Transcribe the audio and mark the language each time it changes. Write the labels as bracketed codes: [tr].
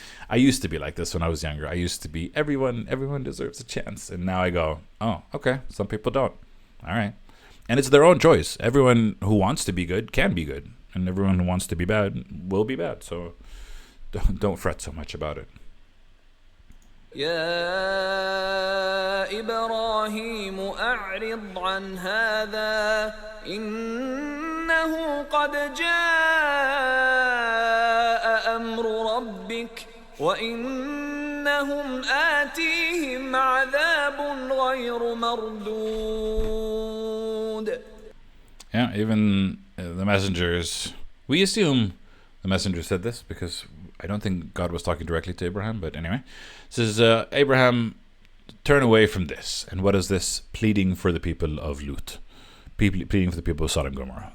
[en] I used to be like this when I was younger. I used to be, everyone deserves a chance. And now I go, oh, okay, some people don't. All right. And it's their own choice. Everyone who wants to be good can be good. And everyone who wants to be bad will be bad. So don't fret so much about it. [ar] يا إبراهيم أعرض عن هذا إنه قد جاء أمر ربك وإنهم آتيهم عذاب غير مردود. [en] Yeah, even the messengers, we assume the messenger said this because I don't think God was talking directly to Abraham, but anyway. It says, Abraham, turn away from this. And what is this? Pleading for the people of Lut. Pleading for the people of Sodom and Gomorrah.